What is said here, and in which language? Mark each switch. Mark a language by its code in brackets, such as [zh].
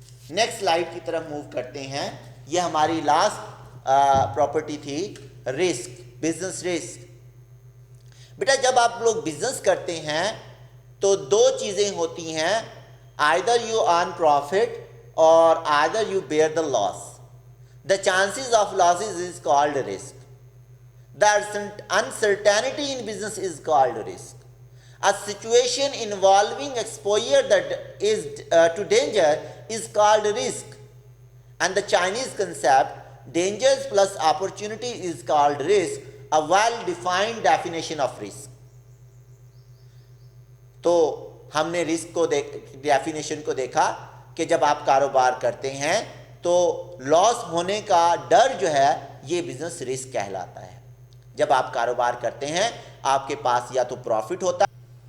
[ur] Next slide کی طرف move کرتے ہیں۔ یہ ہماری لاسٹ پراپرٹی تھی، رسک، بزنس رسک۔ بیٹا جب آپ لوگ بزنس کرتے ہیں تو دو چیزیں ہوتی ہیں، [en] either you earn profit or either you bear the loss. The chances of losses is called risk. The uncertainty in business is called risk. A situation involving exposure that is to danger is called risk. And the Chinese concept, dangers plus opportunity, is called risk, a well-defined definition of risk. [ur] تو ہم نے risk کو definition کو دیکھا کہ جب آپ کاروبار کرتے ہیں تو لاس ہونے کا ڈر جو ہے یہ بزنس رسک کہلاتا ہے۔ جب آپ کاروبار کرتے ہیں آپ کے پاس یا تو پروفٹ ہوتا ہے۔